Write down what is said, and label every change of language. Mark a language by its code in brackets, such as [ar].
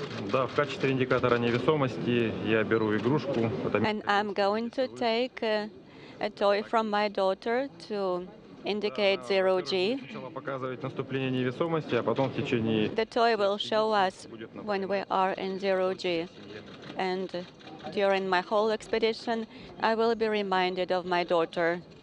[ru] Да, в качестве индикатора невесомости я беру игрушку. [en] And I'm going to take a toy from my daughter to indicate 0G. [ru] Сначала показывать наступление невесомости, а потом в течение... [en] The toy will show us when we are in 0G. And during my whole expedition, I will be reminded of my daughter.